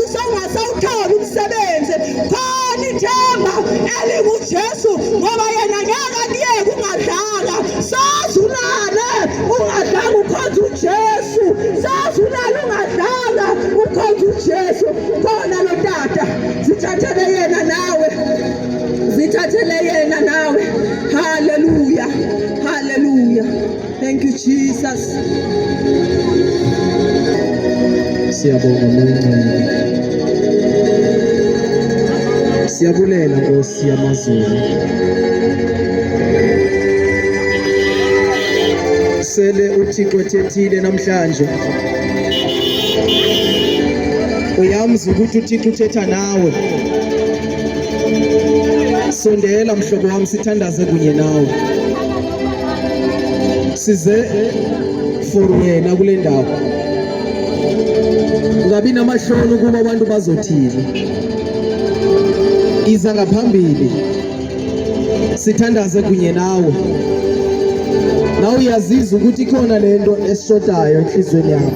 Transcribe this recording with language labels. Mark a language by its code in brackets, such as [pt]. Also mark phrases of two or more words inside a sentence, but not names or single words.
[zu] Sawungasawuthola umsebenzi, khona ithemba elinguJesu ngoba yena ngeke akuyeke ungadlanga. Sazulale ungadlanga ukhonza uJesu, sazulale ungadlanga ukhonza uJesu. Khona lo tata zithathele yena nawe, zithathele yena nawe. Hallelujah, hallelujah. [en] Thank you Jesus. [zu] Siyabonga Mangcwele, siyabulela Nkosi yamazulu. [xh] Sele uThixo ethethile namhlanje, uyamza ukuthi uThixo uthetha nawe. Sondela mhlobo wami, sithandaze kunye nawe. Size for yena kule ndawo. Ungabi namahloni ukuba abantu bazothini. Iza ngaphambili sithandaze kunye nawe. [zu] Nawe uyazizwa ukuthi khona lento esishodayo enhlizweni yakho.